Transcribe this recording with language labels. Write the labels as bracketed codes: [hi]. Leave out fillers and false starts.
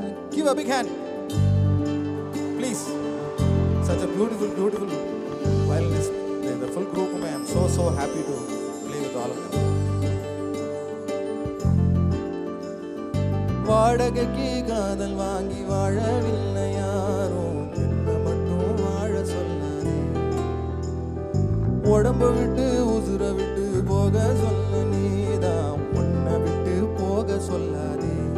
[en] Give a big hand, please. Such a beautiful, beautiful violinist. The full group, I am so happy to play with all of them. [ta] வாடகைக்கு காதல் வாங்கி வாழவில்லை யாரோ என்ன மட்டும் வாழ சொல்லாதே உடம்பு விட்டு உசுர விட்டு போக சொல்ல நீதான் உன்னை விட்டு போக சொல்லாதே